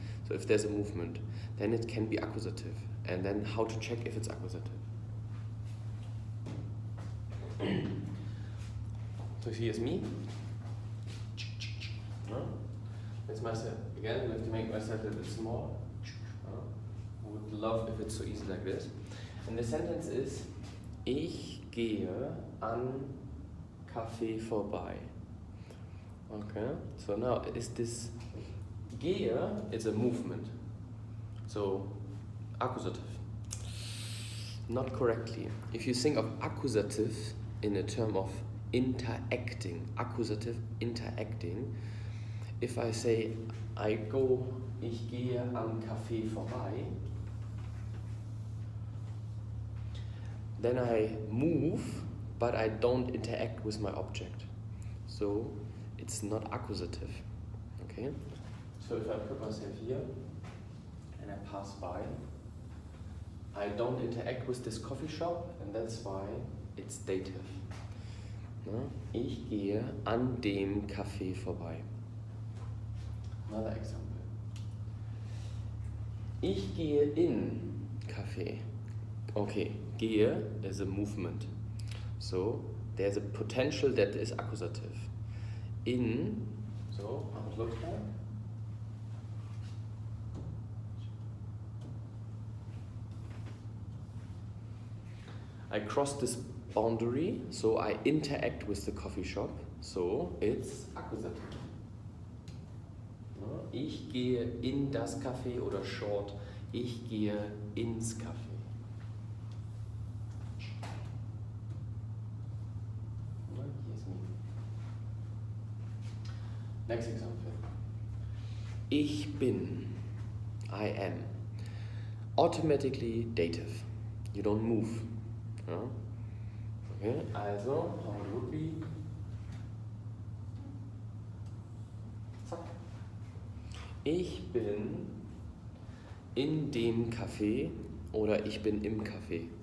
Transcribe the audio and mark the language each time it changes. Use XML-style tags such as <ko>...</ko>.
<en>So if there's a movement, then it can be accusative. And then how to check if it's accusative? So here's me. That's myself. Again, we have to make myself a bit small. I would love if it's so easy like this. And the sentence is,</en> <de>ich gehe an Café vorbei.</de> <en>Okay, so now is this gehe is a movement. So accusative. Not correctly. If you think of accusative in a term of interacting, accusative interacting, if I say</en> <de>ich gehe am Café vorbei,</de> <en>then I move, but I don't interact with my object. So it's not accusative. Okay? So if I put myself here and I pass by, I don't interact with this coffee shop, and that's why it's dative.</en> <de>Ich gehe an dem Café vorbei.</de> <en>Another example.</en> <de>Ich gehe in Café.</de> <en>Okay,</en> <de>gehe</de> <en>is a movement. So there's a potential that is accusative. In, so how it looks like. I cross this boundary, so I interact with the coffee shop, so it's accusative.</en> <de>Ich gehe in das Café oder short, ich gehe ins Café.</de> <en>Here's me. Next example.</en> <de>Ich bin,</de> <en>I am. Automatically dative. You don't move. Okay, also, how it would be.</en> <de>Zack. Ich bin in dem Café oder ich bin im Café.</de>